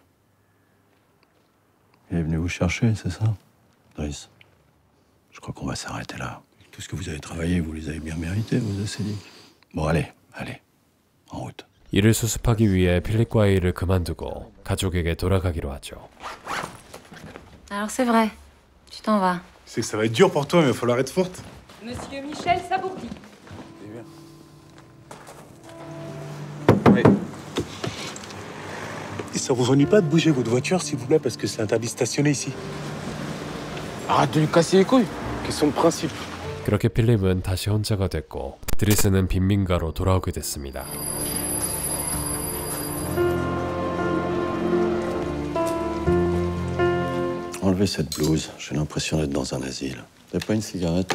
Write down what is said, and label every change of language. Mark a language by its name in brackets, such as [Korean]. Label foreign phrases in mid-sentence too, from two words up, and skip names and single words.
[French] Il est venu vous chercher, c'est ça? Driss, je crois qu'on va s'arrêter là. Tout ce que vous avez travaillé, vous les avez bien mérités, vos acédiques. Bon, allez, en route. [Korean] 이를 수습하기 위해 필립과의 일을 그만두고 가족에게 돌아가기로 하죠. [French] Alors c'est vrai, tu t'en vas. C'est que ça va être dur pour toi, mais il va falloir être forte. Monsieur Michel Sabourdi. Et ça vous ennuie pas de bouger votre voiture, s'il vous plaît, parce que c'est interdit de stationner ici. Arrête de lui casser les couilles. Question de principe. [Korean] 그렇게 필립은 다시 혼자가 됐고 드리스는 빈민가로 돌아오게 됐습니다. [French] Enlevez cette blouse, j'ai l'impression d'être dans un asile. Vous n'avez pas une cigarette?